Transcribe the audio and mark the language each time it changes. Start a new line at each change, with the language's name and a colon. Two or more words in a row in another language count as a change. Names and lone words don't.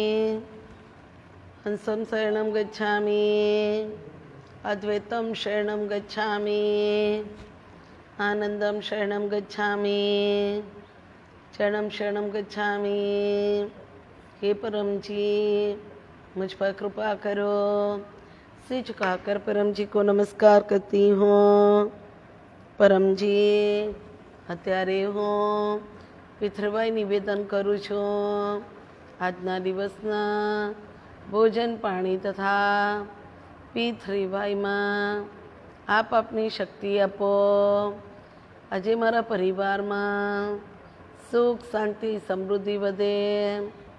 Sanskrit: हंसं शरणं गच्छामि, अद्वैतं शरणं गच्छामि, आनंदं शरणं गच्छामि, चरणं शरणं गच्छामि.
Hindi: हे परम जी मुझ पर कृपा करो. सिर झुकाकर परम जी को नमस्कार करती हूँ.
Gujarati: परम जी અત્યારે હું પિતૃવાય નિવેદન કરું છું. આજના દિવસના ભોજન પાણી તથા પિતૃવાયમાં આપ આપની શક્તિ આપો. આજે મારા પરિવારમાં સુખ શાંતિ સમૃદ્ધિ વધે.